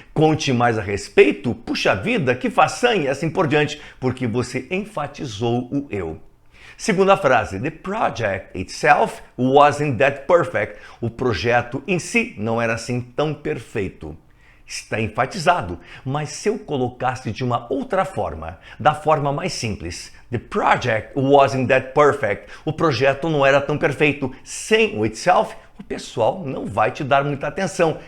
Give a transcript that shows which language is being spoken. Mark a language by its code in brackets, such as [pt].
[pt] Conte mais a respeito, puxa vida, que façanha, e assim por diante, porque você enfatizou o eu. [en] Segunda frase, the project itself wasn't that perfect. [pt] O projeto em si não era assim tão perfeito. Está enfatizado, mas se eu colocasse de uma outra forma, da forma mais simples, [en] the project wasn't that perfect. [pt] O projeto não era tão perfeito. Sem o itself, o pessoal não vai te dar muita atenção.